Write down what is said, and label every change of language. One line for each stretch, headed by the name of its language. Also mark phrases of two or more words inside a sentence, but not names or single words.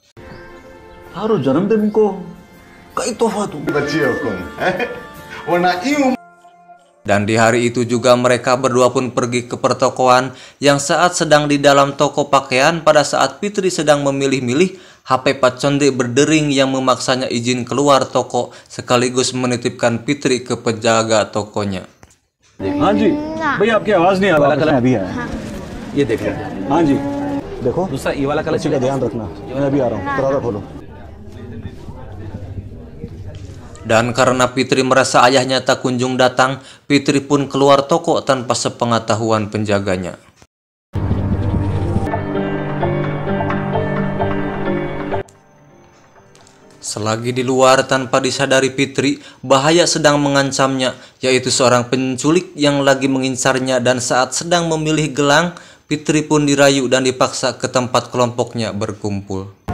Indonesian: Dan di hari itu juga mereka berdua pun pergi ke pertokoan yang saat sedang di dalam toko pakaian pada saat Fitri sedang memilih-milih, HP Pak Chondri berdering yang memaksanya izin keluar toko sekaligus menitipkan Fitri ke penjaga tokonya.
Hindi: हाँ जी भैया आपकी आवाज नहीं आ रहा कलर अभी है ये देखो हाँ जी देखो दूसरा ये वाला कलर का ध्यान रखना मैं अभी आ रहा हूँ दरवाजा खोलो.
Indonesian: Dan karena Fitri merasa ayahnya tak kunjung datang, Fitri pun keluar toko tanpa sepengetahuan penjaganya. Selagi di luar tanpa disadari Fitri, bahaya sedang mengancamnya, yaitu seorang penculik yang lagi mengincarnya, dan saat sedang memilih gelang, Fitri pun dirayu dan dipaksa ke tempat kelompoknya berkumpul.